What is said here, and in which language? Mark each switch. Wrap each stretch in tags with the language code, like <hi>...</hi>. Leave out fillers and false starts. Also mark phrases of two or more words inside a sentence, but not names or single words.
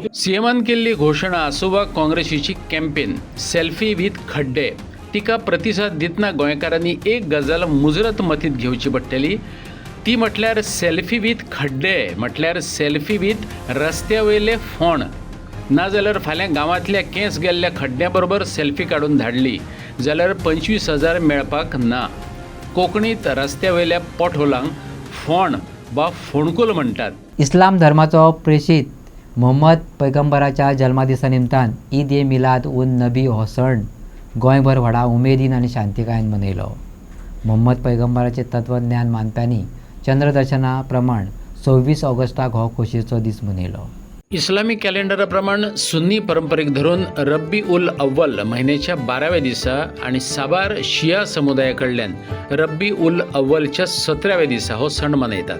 <kok>सीएमान केल्ली घोशणा आसूं वा काँग्रेसीची कॅम्पेन सेल्फी विथ खड्डे तिका प्रतिसाद दितना गोंयकारांनी एक गजाल मुजरत मतीत घेवची पडटली ती म्हटल्यार सेल्फी विथ खड्डे म्हटल्यार सेल्फी विथ रस्त्या वयले फोण नाजाल्यार फाल्यां गांवांतल्या केंस गेल्ल्या खड्ड्या बरोबर सेल्फी काडून धाडली जाल्यार 25,000 मेळपाक ना. कोंकणीत रस्त्या वयल्या पोटहोलांक फोण वा फोणकूल म्हणटात. इस्लाम धर्माचो प्रेशीत मोहम्मद पैगंबराच्या जल्मादिसा निमतान ईद ए मिलाद उन नबी हो सण गोंयभर व्हडा उमेदीन आनी शांतिकायेन मनयलो. मोहम्मद पैगंबराचें तत्वज्ञान मानप्यांनी चंद्रदर्शना प्रमाण 26 ऑगस्टाक हो खोशयेचो दीस मनयलो. इस्लामिक कॅलेंडरा प्रमाण सुन्नी परंपरेक धरून रब्बी उल अव्वल म्हयन्याच्या 12व्या दिसा आणि साबार शिया समुदाया कडल्यान रब्बी उल अव्वलच्या 17व्या दिसा हो सण मनयतात.</kok>